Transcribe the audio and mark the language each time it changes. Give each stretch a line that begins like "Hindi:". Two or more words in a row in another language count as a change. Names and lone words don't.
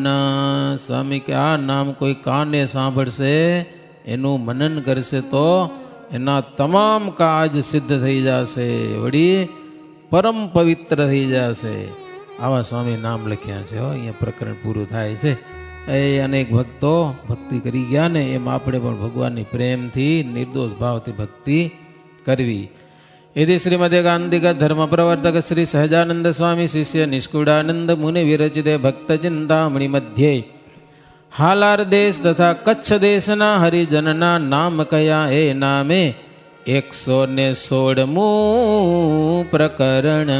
Gujarati: સ્વામી કે આ નામ કોઈ કાને સાંભળશે, એનું મનન કરશે તો એના તમામ કાજ સિદ્ધ થઈ જશે, વળી પરમ પવિત્ર થઈ જશે. આવા સ્વામી નામ લખ્યા છે હો. અહીંયા પ્રકરણ પૂરું થાય છે. એ અનેક ભક્તો ભક્તિ કરી ગયા ને, એમ આપણે પણ ભગવાનની પ્રેમથી નિર્દોષ ભાવથી ભક્તિ કરવી.
Sanskrit: यदि श्रीमदेकांतिक धर्म प्रवर्तक श्री सहजानंद स्वामी शिष्य निष्कुड़ानंद मुनि विरचिते भक्त चिंतामणि मध्ये
Gujarati: હાલાર દેશ તથા કચ્છ દેશના હરિજનના નામ કયા એ નામે 116 પ્રકરણ.